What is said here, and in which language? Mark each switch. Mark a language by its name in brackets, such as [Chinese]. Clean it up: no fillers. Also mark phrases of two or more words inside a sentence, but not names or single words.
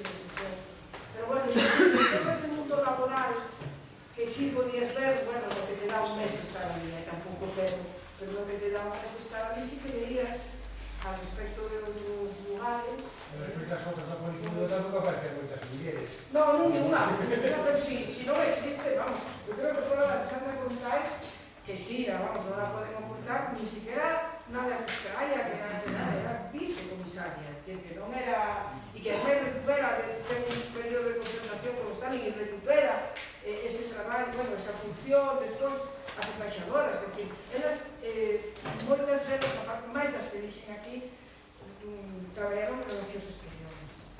[Spanish] Pero bueno, en ese mundo laboral que sí podías ver, bueno, lo que te da un mes de estar allí, tampouco, pero lo que te da un mes de estar allí sí que veías al respecto de [Galician] outros lugares. Despois das fotos da política tampouco aparecen moitas mulleres. [Spanish] No, ninguna, pero si [Galician] non existe, [Spanish] vamos, yo creo que fue la Alexandra Constay, que sí, vamos, [Galician] non la podemos ocultar, [Spanish] ni siquiera nada Vizcaya, que era vicecomisaria, es decir, que [Galician] non era, e que [Spanish] después recupera, [Galician] ten un periodo [Spanish] de concentración como están, [Galician] e recupera ese traballo, [Spanish] bueno, esa función, [Galician] despois, as embaixadoras, [Spanish] es decir, [Galician] elas, moitas delas, máis das que dixen aquí, traballaron en relacións exteriores.